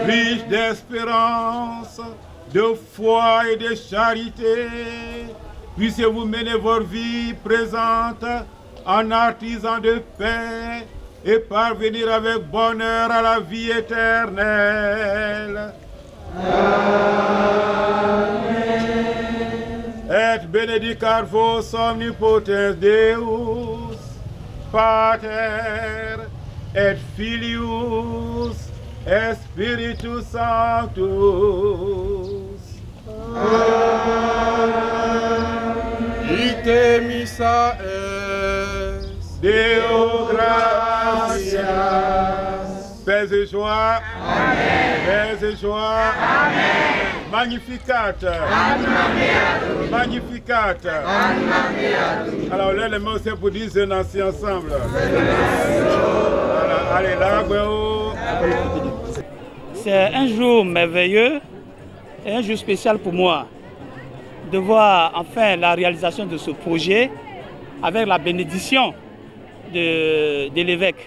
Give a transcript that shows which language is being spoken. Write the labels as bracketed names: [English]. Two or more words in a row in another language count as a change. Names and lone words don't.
[French] Riche d'espérance, de foi et de charité, puissiez-vous mener vos vies présentes en artisans de paix et parvenir avec bonheur à la vie éternelle. Amen. [Latin] Et benedicat vos omnipotens Deus, Pater et Filius et Spiritus Sanctus. Ite missa est Deo gratias. [French] Paix et joie. Amen. Paix et joie. [Latin] Amen. Magnificat. Magnificat. [French] Alors là, les mots c'est pour dire c'est ainsi ensemble. Voilà. Allez là, c'est un jour merveilleux et un jour spécial pour moi de voir enfin la réalisation de ce projet avec la bénédiction de l'évêque.